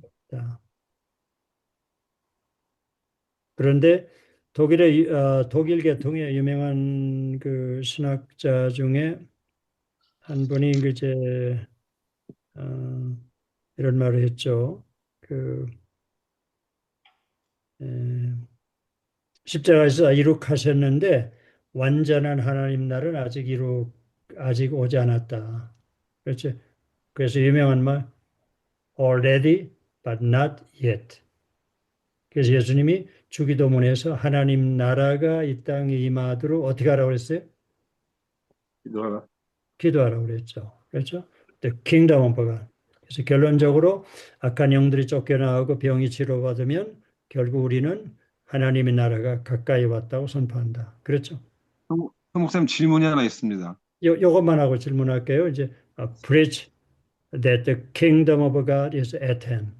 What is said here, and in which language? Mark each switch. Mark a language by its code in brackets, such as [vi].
[ko] 자, 그런데 독일 계통의 유명한 그 신학자 중에 한 분이 이제 이런 말을 했죠. 그 십자가에서 이룩하셨는데 완전한 하나님 나라는 아직 오지 않았다. 그렇죠? 그래서 유명한 말 [en] already but not yet. [ko] 그래서 예수님이 주기도문에서 하나님 나라가 이 땅에 임하도록 어떻게 하라고 그랬어요? 기도하라. 기도하라고 그랬죠. 그렇죠? [en] The kingdom of God. [ko] 그래서 결론적으로 악한 영들이 쫓겨나가고 병이 치료받으면 결국 우리는 하나님의 나라가 가까이 왔다고 선포한다. 그렇죠? 송 목사님 질문이 하나 있습니다. 요것만 하고 질문할게요. 이제 [en] preach that the kingdom of God is at hand.